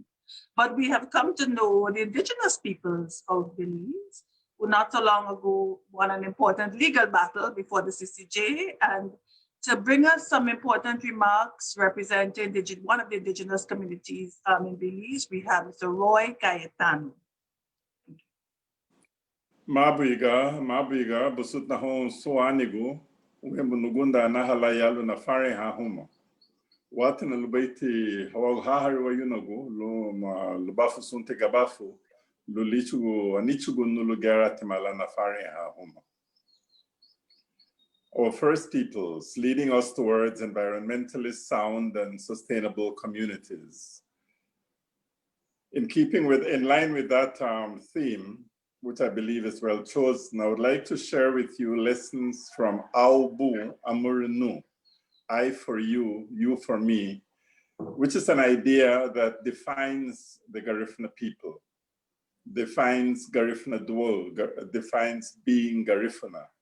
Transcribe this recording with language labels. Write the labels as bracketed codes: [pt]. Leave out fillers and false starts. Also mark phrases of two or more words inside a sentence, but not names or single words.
[en] But we have come to know the indigenous peoples of Belize, who not so long ago won an important legal battle before the CCJ. And to bring us some important remarks representing one of the indigenous communities in Belize, we have Mr. Roy Cayetano. [cab] Mabriga, busut na hon so anigo, uwembu nugunda na halayalu na fare ha huma. Watu na lubaiti hawag hahari wa yunago, lo ma lubafu sunte gabafu, lo lichugo, anichugo nulu garati mala na fare ha huma. [en] Our First Peoples, leading us towards environmentally sound and sustainable communities. In line with that theme, which I believe is well chosen, I would like to share with you lessons from [cab] Aubu Amurinu, [en] I for you, you for me, which is an idea that defines the Garifuna people, defines Garifuna Duo, defines being Garifuna.